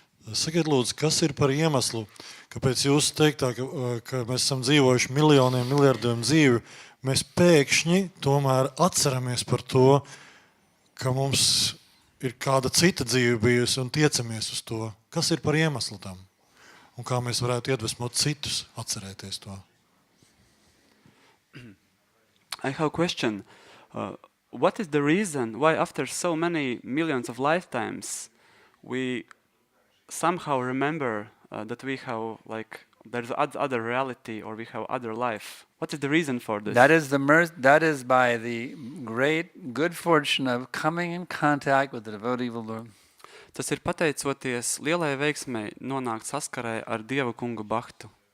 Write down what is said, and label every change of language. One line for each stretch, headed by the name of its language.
Latvian: Sakiet, lūdzu, kas ir par iemeslu, kāpēc jūs teiktā, ka mēs esam dzīvojuši miljoniem, miljardiem dzīvi, mēs pēkšņi tomēr atceramies par to, ka mums ir kāda cita dzīve bijusi un tiecamies uz to. Kas ir par iemeslu tam? Un kā mēs varētu iedvesmot citus atcerēties to?
English: I have a question. What is the reason why after so many millions of lifetimes we somehow remember that we have there's other reality or we have other life? What is the reason for this? That is by the great good fortune of coming in contact with the devotee of the Lord.
Latvian: Tas ir pateicoties lielai veiksmei nonākt saskarē ar Dieva kungu Bhaktu.